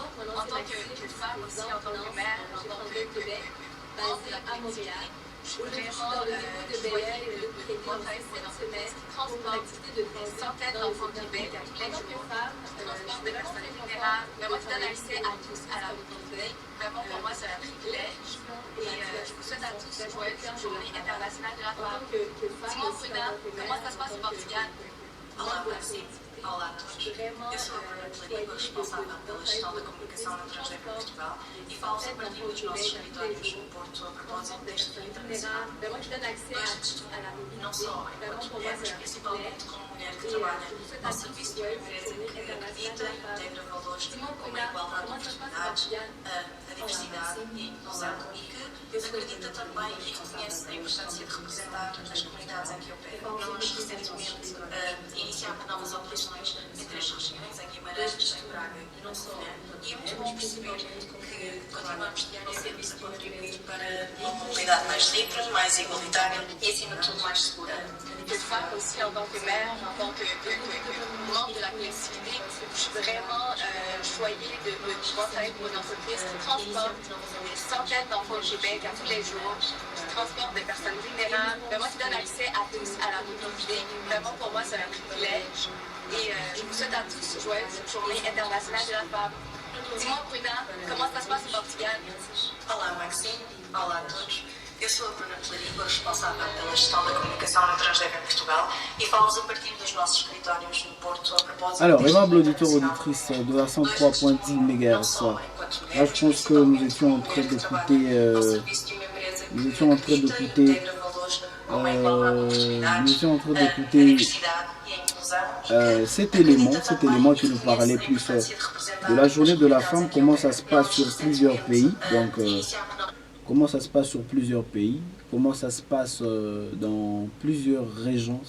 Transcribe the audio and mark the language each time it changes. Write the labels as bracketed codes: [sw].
[fr] En tant que femme aussi, en tant que mère, en tant que membre de la collectivité, je suis vraiment joyeuse de travailler pour une entreprise qui transporte des centaines d'enfants du Québec tous les jours, transporte de façon libérale, vraiment qui donne accès à tous à la mobilité. Vraiment, pour moi, c'est un privilège. Et je vous souhaite à tous une joyeuse journée internationale de la femme. Dis-moi, Bruna, comment ça se passe au Portugal? [pt] Olá, [fr] merci. [pt] Olá a todos. Eu sou a Bruna Clariva, responsável pela gestão da comunicação na Transdev em Portugal e falo sobre a partir dos nossos escritórios no Porto a propósito deste Dia Internacional. Gosto não só enquanto mulher, mas principalmente como mulher que trabalha ao serviço de uma empresa que acredita e integra valores como a igualdade de oportunidades, a diversidade e a inclusão e que acredita também e reconhece a importância de representar as comunidades em que opera. Nós recentemente iniciámos novas operações em 3 regiões, em Guimarães, em Braga e no Covilhã, e é muito bom perceber que continuamos a ter um serviço a contribuir para uma mobilidade mais mais livre, mais igualitária e, acima de tudo, mais segura. [fr] Que femme aussi, en tant que mère, en tant que membre de la collectivité, je suis vraiment choyée de pouvoir travailler pour une entreprise qui transporte des centaines d'enfants au Québec à tous les jours, qui transporte des personnes vulnérables, vraiment qui donne accès à tous à la mobilité. Vraiment, pour moi, c'est un privilège. Et je vous souhaite à tous une joyeuse journée internationale de la femme. Dis-moi, Bruna, comment ça se passe au Portugal? [pt] Olá, Maxine. Olá a todos. Eu sou a Bruna Pelarigo, responsável pela gestão da comunicação no Transdev em Portugal e falo-vos a partir dos nossos escritórios no Porto a propósito... [fr] Alors, aimable auditeur auditrice de la 103.10 MHz, là je pense que nous étions en train d'écouter cet élément qui nous parlait plus de la journée de la femme, comment ça se passe sur plusieurs pays, donc comment ça se passe sur plusieurs pays, comment ça se passe dans plusieurs régions.